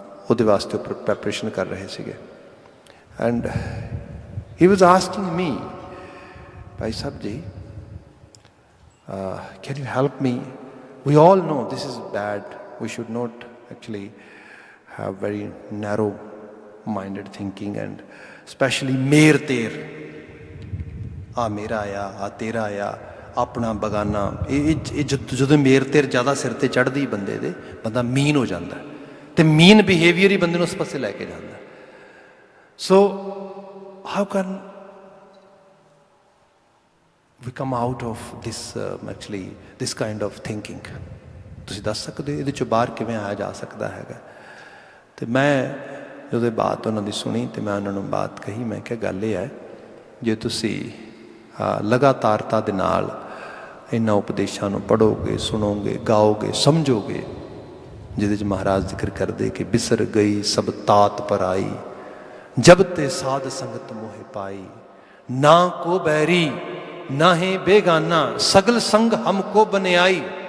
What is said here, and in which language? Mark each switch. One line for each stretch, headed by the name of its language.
Punjabi: ਉਹਦੇ ਵਾਸਤੇ ਉਹ ਪ੍ਰੈਪਰੇਸ਼ਨ ਕਰ ਰਹੇ ਸੀਗੇ
English: and he was asking me,
Punjabi: Bhai Sahib ji
English: can you help me? We all know this is bad. We should not actually have very narrow minded thinking and especially
Punjabi: ਮੇਰ ਤੇਰ, ਆ ਮੇਰਾ ਆ ਤੇਰਾ ਆ ਆਪਣਾ ਬਗਾਨਾ। ਇਹ ਜਦੋਂ ਮੇਰ ਤੇਰ ਜ਼ਿਆਦਾ ਸਿਰ ਤੇ ਚੜ੍ਹਦੀ ਬੰਦੇ ਦੇ, ਬੰਦਾ ਮੀਨ ਹੋ ਜਾਂਦਾ ਤੇ ਮੀਨ ਬਿਹੇਵੀਅਰ ਹੀ ਬੰਦੇ ਨੂੰ ਉਸ ਪਾਸੇ ਲੈ ਕੇ ਜਾਂਦਾ।
English: So how can we come out of this actually this kind of thinking?
Punjabi: ਤੁਸੀਂ ਦੱਸ ਸਕਦੇ ਹੋ ਇਹਦੇ 'ਚੋਂ ਬਾਹਰ ਕਿਵੇਂ ਆਇਆ ਜਾ ਸਕਦਾ ਹੈਗਾ? ਅਤੇ ਮੈਂ ਜਦੋਂ ਬਾਤ ਉਹਨਾਂ ਦੀ ਸੁਣੀ ਅਤੇ ਮੈਂ ਉਹਨਾਂ ਨੂੰ ਬਾਤ ਕਹੀ, ਮੈਂ ਕਿਹਾ ਗੱਲ ਇਹ ਹੈ, ਜੇ ਤੁਸੀਂ ਲਗਾਤਾਰਤਾ ਦੇ ਨਾਲ ਇਹਨਾਂ ਉਪਦੇਸ਼ਾਂ ਨੂੰ ਪੜ੍ਹੋਗੇ, ਸੁਣੋਗੇ, ਗਾਓਗੇ, ਸਮਝੋਗੇ, ਜਿਹਦੇ 'ਚ ਮਹਾਰਾਜ ਜ਼ਿਕਰ ਕਰਦੇ ਕਿ ਬਿਸਰ ਗਈ ਸਭ ਤਾਤ ਪਰਾਈ, ਜਬ ਤੇ ਸਾਧ ਸੰਗਤ ਮੋਹਿ ਪਾਈ, ਨਾ ਕੋ ਬੈਰੀ ਨਾ ਹੈ ਬੇਗਾਨਾ, ਸਗਲ ਸੰਗ ਹਮਕੋ ਬਨਿਆਈ।